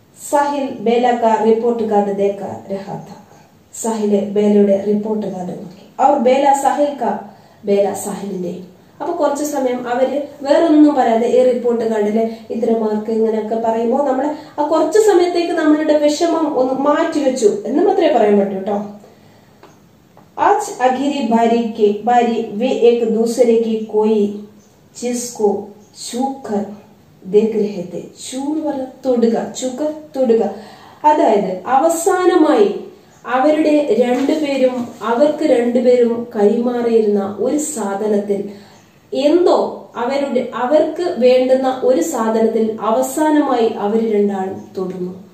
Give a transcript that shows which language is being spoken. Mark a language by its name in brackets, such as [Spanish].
[Hindi] സാഹിൽ ബേല കാ report card ദേഖ രഹാ Tha. [Malayalam] Sahil ബേലയുടെ report card നോക്കി. അവർ ബേല സാഹിൽ കാ, ബേല സാഹിലിന്റെ. അപ്പൊ കുറച്ചു സമയം അവര് വേറൊന്നും പറയാതെ ഈ റിപ്പോർട്ട് കാർഡില് ഇത്ര മാർക്ക് ഇങ്ങനെയൊക്കെ പറയുമ്പോൾ നമ്മള് ആ കുറച്ചു സമയത്തേക്ക് നമ്മളുടെ വിഷമം ഒന്ന് മാറ്റിവെച്ചു എന്ന് മാത്രമേ പറയാൻ പറ്റൂ കേട്ടോ. [Hindi] आज आखिरी बारी वे एक दूसरे की कोई चीज को छू कर देख रहे थे. [Malayalam] തൊടുക, ചുക്കർ തൊടുക. അതായത് അവസാനമായി അവർക്ക് രണ്ടുപേരും കൈമാറിയിരുന്ന ഒരു സാധനത്തിൽ എന്തോ അവർക്ക് വേണ്ടുന്ന ഒരു സാധനത്തിൽ അവസാനമായി അവർ രണ്ടാളും തൊടുന്നു.